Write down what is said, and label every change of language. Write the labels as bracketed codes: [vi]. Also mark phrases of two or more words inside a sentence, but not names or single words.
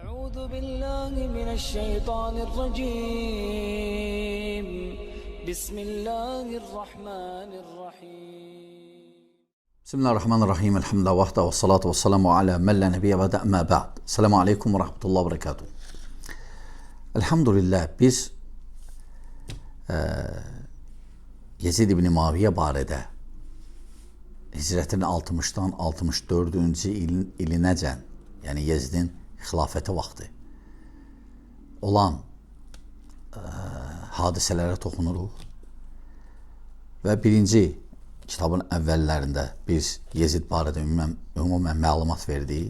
[ar] أعوذ بالله من الشيطان الرجيم بسم الله الرحمن الرحيم بسم الله الرحمن الرحيم الحمد لله وحده والصلاة والسلام على من لا نبي بعد أما بعد. السلام عليكم ورحمة الله وبركاته. [az] Elhamdülillah biz Yezid ibn Muaviyə barədə hicrətin 60-dan 64-cü ilinəcən, yəni Yezidin xilafəti vaxtı olan hadisələrə toxunuruq və birinci kitabın əvvəllərində biz Yezid barədə ümumən məlumat verdik.